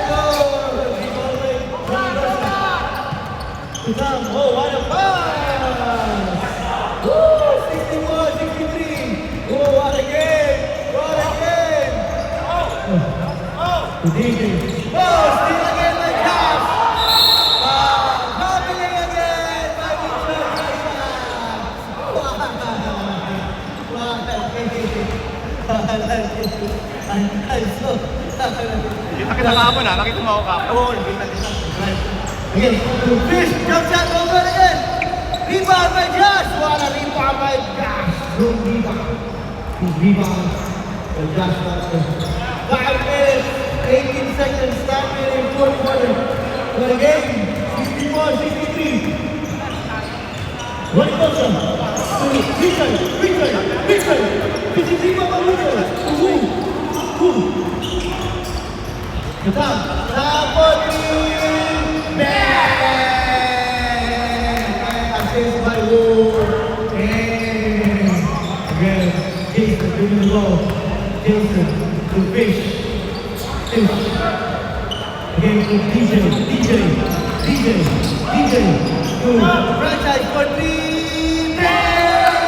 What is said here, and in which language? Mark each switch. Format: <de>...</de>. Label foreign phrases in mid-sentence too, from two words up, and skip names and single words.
<en>To Sam, oh, what a pass! Woo! 61, 63. Oh, what a game! What a game! To DJ. Oh, still again by Cash! Happening again by</en> <tl>Kita kita kahapon ah, nakita mo ako kahapon.</tl> <en>Oh, again, to Fish, jump shot over again. Rebound by Josh. What a rebound by Josh. Good rebound. Good rebound by Josh. 5 minutes, 18 seconds, time in fourth quarter. For the game, 64-63. One person. Richard.</en> <tl>53 pa Richard. Tapos bang!</tl> <en>Assist by Wu. Again, Jason giving the ball. Jason to Fish. Again to DJ. To franchise for three. Bang!</en>